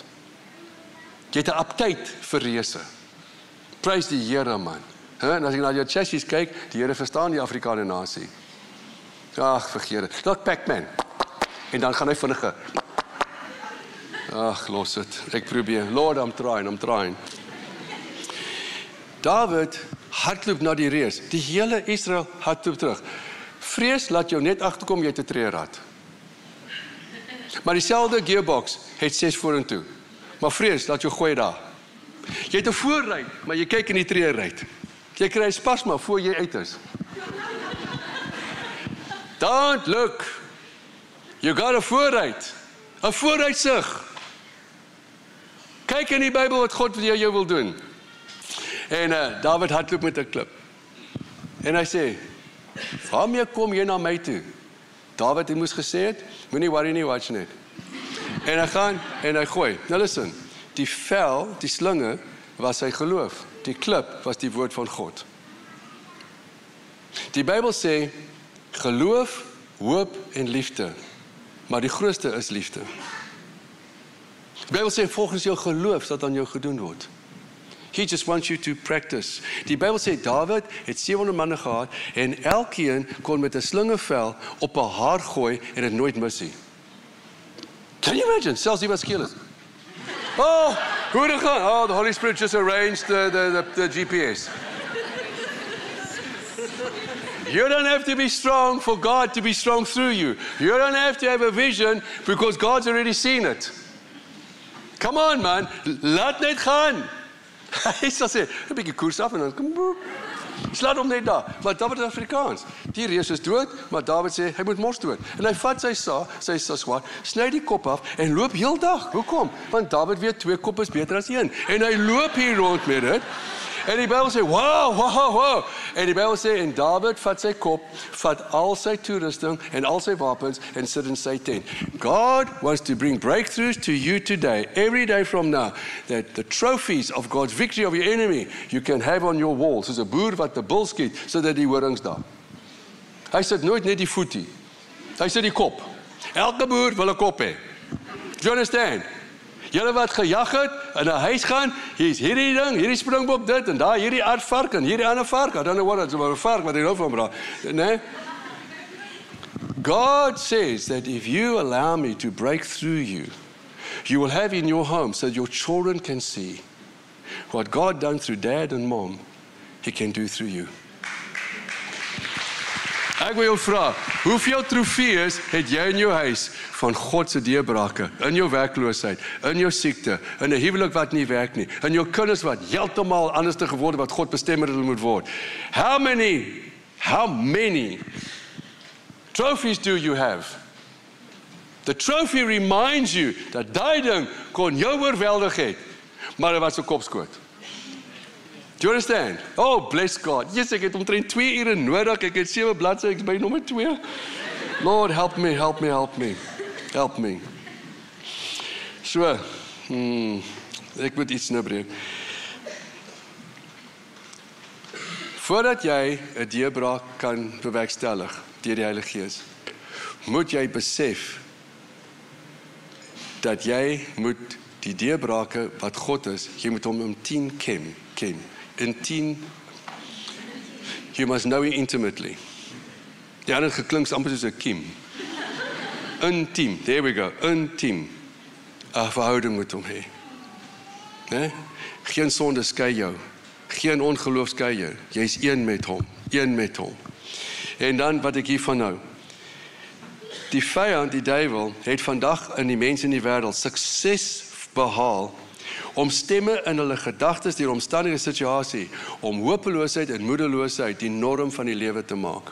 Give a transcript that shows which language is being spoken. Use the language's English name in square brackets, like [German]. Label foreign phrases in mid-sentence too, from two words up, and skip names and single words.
[Afrikaans] Jy het 'n aptyd vir reëse. Prys die Here, man. En as ek na jou chassis kyk, die Here verstaan die Afrikaner nasie. Ag, vergeet dit. Dalk Pac-Man. En dan gaan hy vinniger. Ag, los dit. Ek probeer. [English] Lord, I'm trying. [Afrikaans] David hardloop na die reus. Die hele Israel hardloop terug. Vrees laat jou net agterkom jy het 'n treerad. Maar dieselfde gearbox het 6 vorentoe. Maar vrees laat jou gooi daar. Jy het 'n voorry, maar jy kyk in die treeryd. Jy kry spasma voor jy uit is. [English] Don't look. You got a vooruit. [Afrikaans] 'n vooruitsig. Kyk in die Bybel wat God vir jou wil doen. En David hardloop met 'n klip. En hy sê, waarmee kom jy na my toe? David, hy moes gesê het, moenie worry nie, watch net. En hy gaan en hy gooi. Nou listen, die vel, die slinge was sy geloof. Die klip was die woord van God. Die Bybel sê, geloof, hoop en liefde. Maar die grootste is liefde. Die Bybel sê, volgens jou geloof sal aan jou gedoen word. [English] He just wants you to practice. [Afrikaans] Die Bybel sê, David het 700 manne gehad, en elkeen kon met 'n slingevel op 'n haar gooi, en het nooit mis nie. [English] Can you imagine? [Afrikaans] Selfs die wat skeel is. Oh, hoe het dit gaan? [English] Oh, the Holy Spirit just arranged the GPS. You don't have to be strong for God to be strong through you. You don't have to have a vision because God's already seen it. Come on, [Afrikaans] man. Laat net gaan. Hy sal sê, 'n bietjie koers af en dan kom boep. Slaat hom net daar. Want David is Afrikaans. Die reus is dood, maar David sê hy moet mos dood. En hy vat sy swaard, sny die kop af en loop heel dag. Hoekom? Want David weet 2 kop is beter as 1. En hy loop hier rond met dit. En die Bybel sê, wow. En die Bybel sê, en David vat sy kop, vat al sy toerusting en al sy wapens en sit in sy tent. [English] God wants to bring breakthroughs to you today, every day from now, that the trophies of God's victory over your enemy, you can have on your wall, [Afrikaans] soos 'n boer wat 'n bul skiet, sodat die horings daar. Hy sit nooit net die voetie. Hy sit die kop. Elke boer wil 'n kop hê. [English] Do you understand? [Afrikaans] Julle wat gejag het, in 'n huis gaan, hier's hierdie ding, hierdie springbok dit, en daar hierdie aardvark, en hierdie ander vark, [English] I don't know what it's about, [Afrikaans] 'n vark wat hy nou van bra, nee? [English] God says that if you allow me to break through you, you will have in your home so that your children can see what God done through dad and mom, He can do through you. [Afrikaans] Ek wil jou vra, hoeveel trofees het jy in jou huis van God se deurbrake, in jou werkloosheid, in jou siekte, in 'n huwelik wat nie werk nie, in jou kinders wat heeltemal anders te geword wat God bestem het hulle moet word. [English] How many trophies do you have? The trophy reminds you [Afrikaans] dat daai ding kon jou oorweldig het, maar dit was 'n kopskoot. [English] Do you understand? Oh, bless God. Yes, [Afrikaans] ek het omtrent 2 ure nodig. Ek het 7 bladsye, ek is by nommer 2. [English] Lord, help me. [Afrikaans] So, ek moet iets nou breek. Voordat jy 'n deurbraak kan bewerkstellig deur die Heilige Gees, moet jy besef dat jy moet die deurbrake wat God is, jy moet hom in 10 ken. [English] In 10, you must know him intimately. [Afrikaans] Die ander geklink amper soos 'n kiem. Intiem, [English] there we go, [Afrikaans] intiem. 'n verhouding met hom hê. Nee? Geen sonde skei jou. Geen ongeloof skei jou. Jy's een met hom. En dan wat ek hiervan hou. Die vyand, die duiwel, het vandag in die mense in die wêreld sukses behaal om stemme in hulle gedagtes, die omstandige situasie, om hopeloosheid en moedeloosheid die norm van die lewe te maak.